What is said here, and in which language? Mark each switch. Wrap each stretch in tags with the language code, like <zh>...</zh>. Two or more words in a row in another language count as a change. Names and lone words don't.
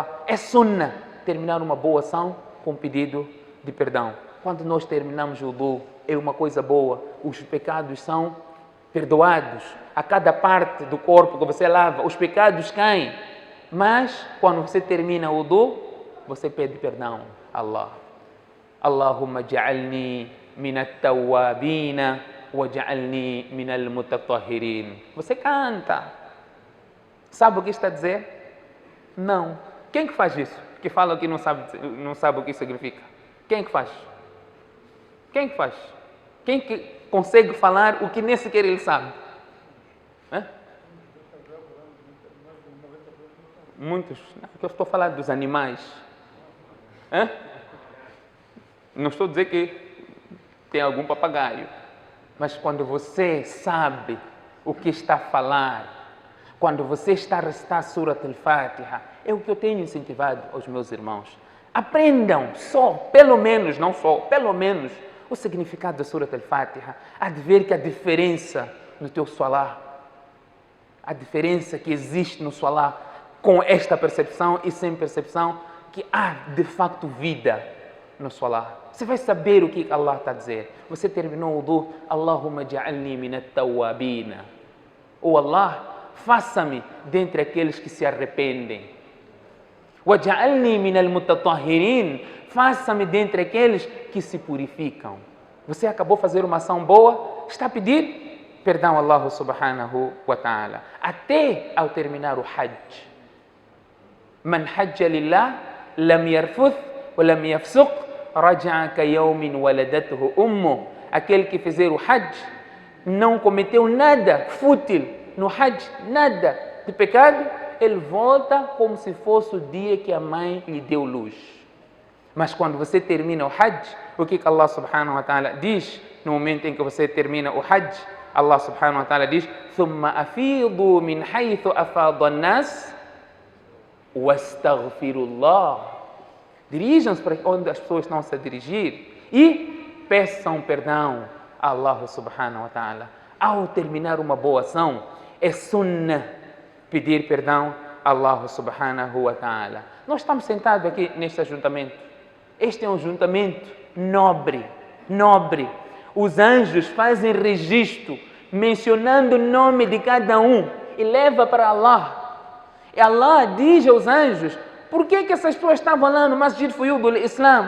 <pt>É sunnah terminar uma boa ação com pedido de perdão. Quando nós terminamos o wudu, é uma coisa boa. Os pecados são perdoados. A cada parte do corpo que você lava, os pecados caem. Mas, quando você termina o wudu, você pede perdão a Allah.</pt> <ar>اللهم اجعلني من التوابين واجعلني من المتطهرين.</ar> <pt>Você canta. Sabe o que está a dizer? Não. Quem que faz isso? Que fala que não sabe o que significa. Quem que faz? Quem que faz? Quem que consegue falar o que nem sequer ele sabe? Muitos. Eu estou falando dos animais. Não estou a dizer que tem algum papagaio. Mas quando você sabe o que está a falar, quando você está a recitar Surat al-Fatiha, é o que eu tenho incentivado aos meus irmãos. Aprendam pelo menos o significado da Surat al-Fatiha. Há de ver que a diferença no teu salá, a diferença que existe no salá, com esta percepção e sem percepção, que há de facto vida no salá. Você vai saber o que Allah está a dizer. Você terminou o wudu,</pt> <ar>اللهم اجعلني من التوابين.</ar> <pt>Ou Allah, faça-me dentre aqueles que se arrependem.</pt> <ar>واجعلني من المتطهرين.</ar> <pt>Faça-me dentre aqueles que se purificam. Você acabou de fazer uma ação boa, está a pedir perdão a Allah</pt> <ar>سبحانه وتعالى.</ar> <pt>Até ao terminar o Hajj.</pt> <ar>من حج لله لم يرفث ولم يفسق رجع كيوم ولدته أمه.</ar> <pt>Aquele que fizer o Hajj não cometeu nada fútil no Hajj, nada de pecado, ele volta como se fosse o dia que a mãe lhe deu luz. Mas quando você termina o Hajj, o que Allah</pt> <ar>سبحانه وتعالى</ar> <pt>diz no momento em que você termina o Hajj?</pt> <ar>Allah سبحانه وتعالى diz: "ثم أفيضوا من حيث أفاض الناس واستغفروا الله."</ar> <pt>Dirijam-se para onde as pessoas estão a se dirigir e peçam perdão a Allah</pt> <ar>سبحانه وتعالى.</ar> <pt>Ao terminar uma boa ação, é sunnah pedir perdão a Allah</pt> <ar>سبحانه وتعالى.</ar> <pt>Nós estamos sentados aqui neste ajuntamento. Este é um ajuntamento nobre. Os anjos fazem registro, mencionando o nome de cada um e leva para Allah. E Allah diz aos anjos: por que essas pessoas estavam lá no Masjid Fuyud al-Islam?</pt>